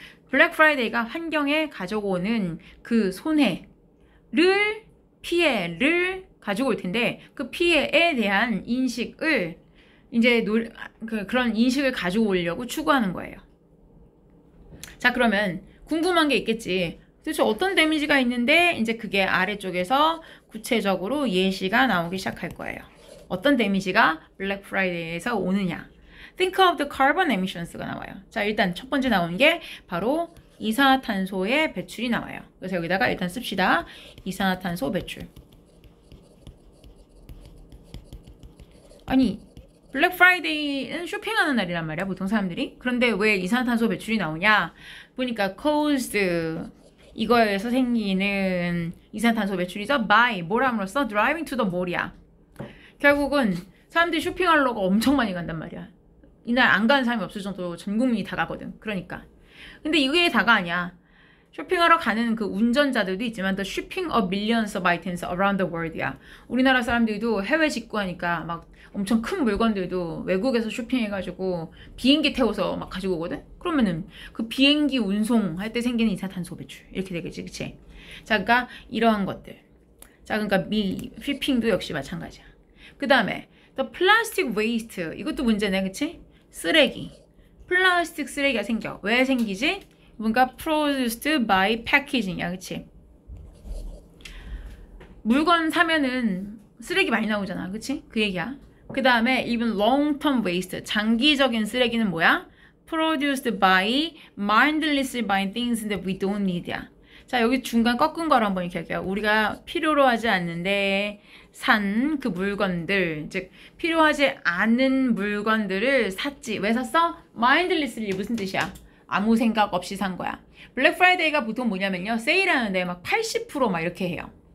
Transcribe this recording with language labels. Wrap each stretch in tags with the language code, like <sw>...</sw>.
<ko>블랙 프라이데이가 환경에 가져오는 그 손해를 피해를 가지고 올 텐데 그 피해에 대한 인식을 이제 그런 인식을 가지고 오려고 추구하는 거예요. 자, 그러면 궁금한 게 있겠지. 도대체 어떤 데미지가 있는데 이제 그게 아래쪽에서 구체적으로 예시가 나오기 시작할 거예요. 어떤 데미지가 블랙 프라이데이에서 오느냐.</ko> <en>Think of the carbon emissions가</en> <ko>나와요. 자, 일단 첫 번째 나온 게 바로 이산화탄소의 배출이 나와요. 그래서 여기다가 일단 씁시다. 이산화탄소 배출. 아니, 블랙 프라이데이는 쇼핑하는 날이란 말이야, 보통 사람들이. 그런데 왜 이산화탄소 배출이 나오냐? 보니까</ko> <en>caused</en> <ko>이거에 의해서 생기는 이산탄소 배출이죠.</ko> <en>by</en> <ko>뭘 함으로써</ko> <en>driving to the mall이야.</en> <ko>결국은 사람들이 쇼핑하려고 엄청 많이 간단 말이야. 이날 안 가는 사람이 없을 정도로 전 국민이 다 가거든. 그러니까. 근데 이게 다가 아니야. 쇼핑하러 가는 그 운전자들도 있지만</ko> <en>the shipping of millions of items around the world이야.</en> <ko>우리나라 사람들도 해외 직구하니까 막 엄청 큰 물건들도 외국에서 쇼핑해가지고 비행기 태워서 막 가지고 오거든? 그러면은 그 비행기 운송할 때 생기는 이산탄소 배출 이렇게 되겠지, 그치? 자, 그러니까 이러한 것들. 자, 그러니까 쇼핑도 역시 마찬가지야. 그 다음에</ko> <en>the plastic waste</en> <ko>이것도 문제네, 그치? 쓰레기. 플라스틱 쓰레기가 생겨. 왜 생기지? 뭔가</ko> <en>produced by packaging이야, 그치?</en> <ko>물건 사면은 쓰레기 많이 나오잖아, 그치? 그 얘기야. 그 다음에</ko> <en>even long-term waste,</en> <ko>장기적인 쓰레기는 뭐야?</ko> <en>produced by mindlessly buying things that we don't need야.</en> <ko>자, 여기 중간 꺾은 거를 한번 이렇게 할게요. 우리가 필요로 하지 않는데 산 그 물건들, 즉 필요하지 않은 물건들을 샀지. 왜 샀어? mindlessly 무슨 뜻이야? 아무 생각 없이 산 거야. 블랙 프라이데이가 보통 뭐냐면요, 세일하는데 막 80% 막 이렇게 해요.</ko>